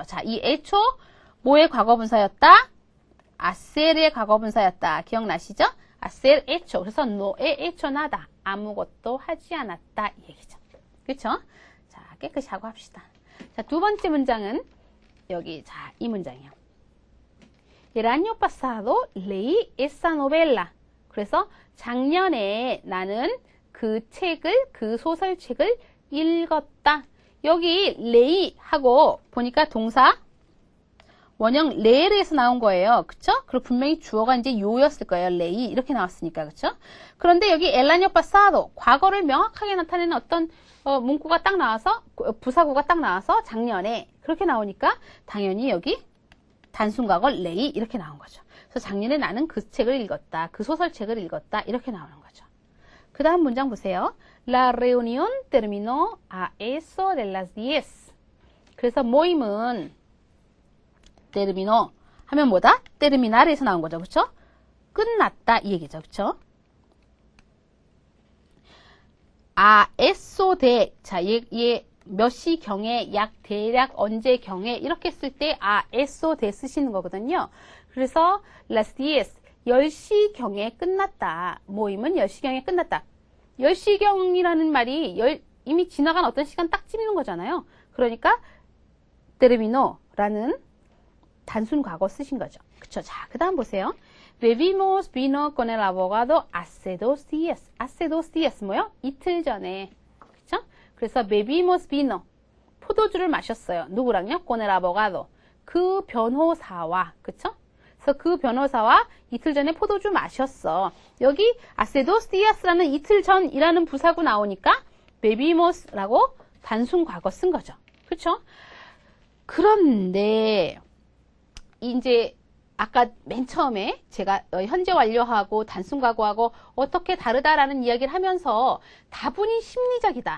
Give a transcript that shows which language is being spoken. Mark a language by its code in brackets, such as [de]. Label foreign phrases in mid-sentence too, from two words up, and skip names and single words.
[ko] 자, 이 hecho 뭐의 과거분사였다? hacer의 과거분사였다. 기억나시죠? [es] hacer hecho. 그래서 no he hecho nada. [ko] 아무것도 하지 않았다. 이 얘기죠. 그렇죠? 자, 깨끗이 하고 합시다. 자, 두 번째 문장은 여기 자, 이 문장이요. [es] El año pasado leí esa novela. [ko] 그래서 작년에 나는 그 소설책을 읽었다. 여기 레이 하고 보니까 동사 원형 레르에서 나온 거예요. 그쵸? 그리고 분명히 주어가 이제 요였을 거예요. 레이 이렇게 나왔으니까. 그쵸? 그런데 여기 [es] el año pasado [ko] 과거를 명확하게 나타내는 어떤 문구가 딱 나와서 부사구가 딱 나와서 작년에 그렇게 나오니까 당연히 여기 단순과거 레이 이렇게 나온 거죠. 그래서 작년에 나는 그 책을 읽었다. 그 소설책을 읽었다. 이렇게 나오는 거죠. 그 다음 문장 보세요. [es] La reunión terminó a eso de las 10. [ko] 그래서 모임은 terminó 하면 뭐다? 테르미날에서 나온 거죠. 그쵸? 끝났다 이 얘기죠. 그쵸? [es] eso de [ko] 자, 얘 몇 시경에 약 대략 언제경에 이렇게 쓸 때 [es] eso de [ko] 쓰시는 거거든요. 그래서 las 10시경에 끝났다. 모임은 10시경에 끝났다. 10시경이라는 말이 이미 지나간 어떤 시간 딱 찝는 거잖아요. 그러니까 terminó라는 단순 과거 쓰신 거죠. 그쵸? 자, 그 다음 보세요. [es] Bebimos vino con el abogado hace 2 días. hace 2 días [ko] 뭐요? 이틀 전에. 그쵸? 그래서 [es] bebimos vino. [ko] 포도주를 마셨어요. 누구랑요? [es] con el abogado. [ko] 그 변호사와. 그쵸? 그래서 그 변호사와 이틀 전에 포도주 마셨어. 여기 [es] hace 2 días [ko] 라는 이틀 전이라는 부사구 나오니까 bebimos라고 단순 과거 쓴 거죠. 그쵸? 그런데 이제 아까 맨 처음에 제가 현재 완료하고 단순 과거하고 어떻게 다르다라는 이야기를 하면서 다분히 심리적이다.